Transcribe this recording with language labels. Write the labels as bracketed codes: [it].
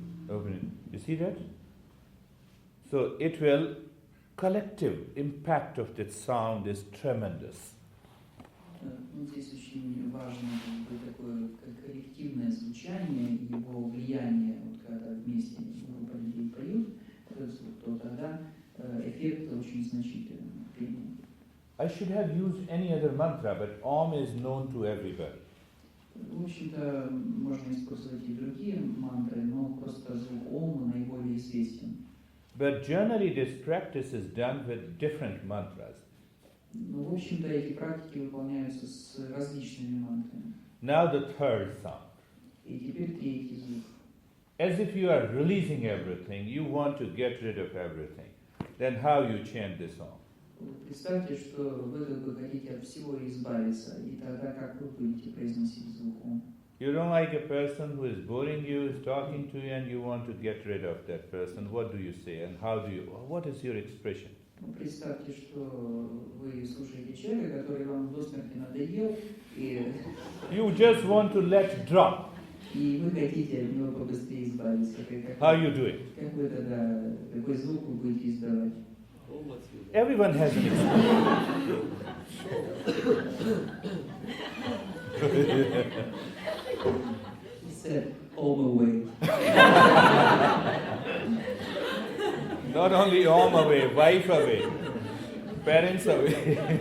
[en] Open it. You see that? So it will, collective impact of that sound is tremendous. [ru] Ну, здесь очень важно такое коллективное звучание и его влияние, вот когда вместе группа людей поют этот звук, то тогда эффект очень значительный. [en] I should have used any other mantra, but Om is known to everybody. [ru] В общем-то, можно использовать и другие мантры, но просто звук Ом наиболее известен. [en] But generally this practice is done with different mantras. [ru] Но, в общем-то, эти практики выполняются с различными мантрами. [en] Now the third sound. [ru] И теперь третий звук. [en] As if you are releasing everything, you want to get rid of everything. Then how you chant this song? [ru] Представьте, что вы как бы хотите от всего избавиться, и тогда как вы будете произносить звук Ом? [en] You don't like a person who is boring you, is talking to you, and you want to get rid of that person. What do you say, and how do you? What is your expression? [ru] Представьте, что вы слушаете человека, который вам до смерти надоел, и [en] You just want to let drop. [ru] вы хотите от него побыстрее избавиться. [en] How you do it? [ru] Какой тогда, какой звук вы будете издавать? [en] Everyone has an expression. He said, Om away. Not only Om away, wife away, parents away.